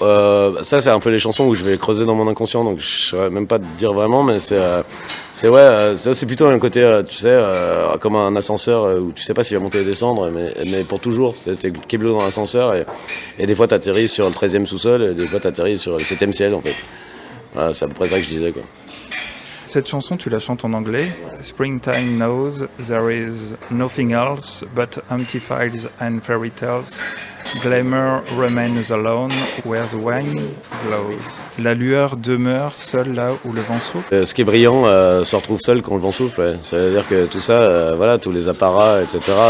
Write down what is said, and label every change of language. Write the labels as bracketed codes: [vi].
[fr] Ça c'est un peu les chansons où je vais creuser dans mon inconscient, donc je saurais même pas te dire vraiment, mais ça c'est plutôt un côté tu sais comme un ascenseur où tu sais pas s'il va monter et descendre, mais pour toujours t'es keblo dans l'ascenseur et des fois t'atterris sur le 13e sous-sol et des fois t'atterris sur le 7e ciel en fait. Voilà, c'est à peu près ça que je disais quoi. Cette chanson, tu la chantes en anglais. [en] Springtime knows there is nothing else but empty fields and fairy tales. Glamour remains alone where the wind blows. [fr] La lueur demeure seule là où le vent souffle. Ce qui est brillant se retrouve seul quand le vent souffle. Ouais. C'est-à-dire que tout ça, voilà, tous les apparats, etc.